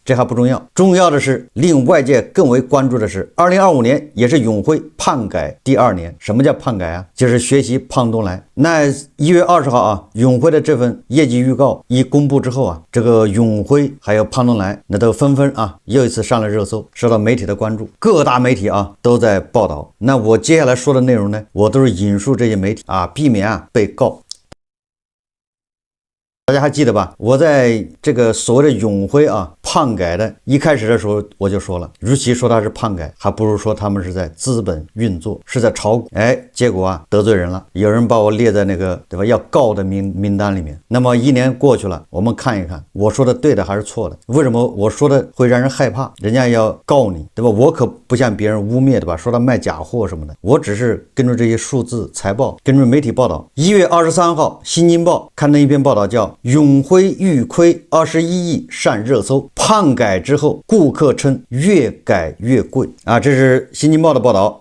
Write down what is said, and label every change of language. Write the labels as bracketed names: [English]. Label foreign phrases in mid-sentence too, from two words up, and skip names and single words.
[Chinese] 這還不重要，重要的是令外界更為關注的是2025年也是永輝胖改第2年。什麼叫胖改就是學習胖東來。那1月20號永輝的這份業績預告一公布之後這個永輝還有胖東來那都紛紛又一次上了熱搜，受到媒體的關注，各大媒體都在報道。那我接下來說的內容呢，我都是引述這些媒體避免被告。大家還記得吧？我在這個所謂的永輝胖改的一開始的時候我就說了，與其說它是胖改，還不如說他們是在資本運作，是在炒股。結果得罪人了，有人把我列在那個對吧要告的名單裡面。那麼1年過去了，我們看一看我說的對的還是錯的？為什麼我說的會讓人害怕？人家要告你，對吧？我可不像別人污衊，對吧？說他賣假貨什麼的，我只是根據這些數字財報，根據媒體報道。1月23號新京報刊登一篇報道，叫永輝預虧21億上熱搜，胖改之後顧客稱越改越貴這是新京報的報道。